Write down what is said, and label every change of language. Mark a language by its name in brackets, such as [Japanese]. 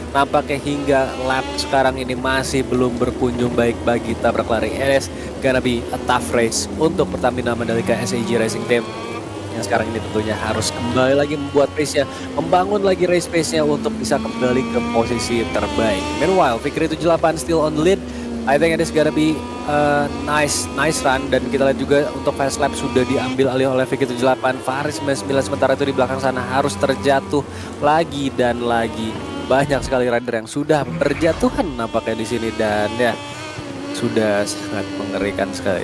[Indonesian] Nampaknya hingga lap sekarang ini masih belum berkunjung baik bagi tabrak lari. [English] It is gonna be a tough race untuk Pertamina Mandalika SAG Racing Team. [Indonesian] Yang sekarang ini tentunya harus kembali lagi membuat pace-nya, membangun lagi race pace-nya untuk bisa kembali ke posisi terbaik. [English] Meanwhile, Fikri 78 still on the lead. I think it is gonna be a nice run, [Indonesian] dan kita lihat juga untuk fast lap sudah diambil alih oleh Fikri 78. Faris 99 sementara itu di belakang sana harus terjatuh lagi dan lagi. Banyak sekali rider yang sudah berjatuhan nampaknya di sini, dan ya sudah sangat mengerikan sekali.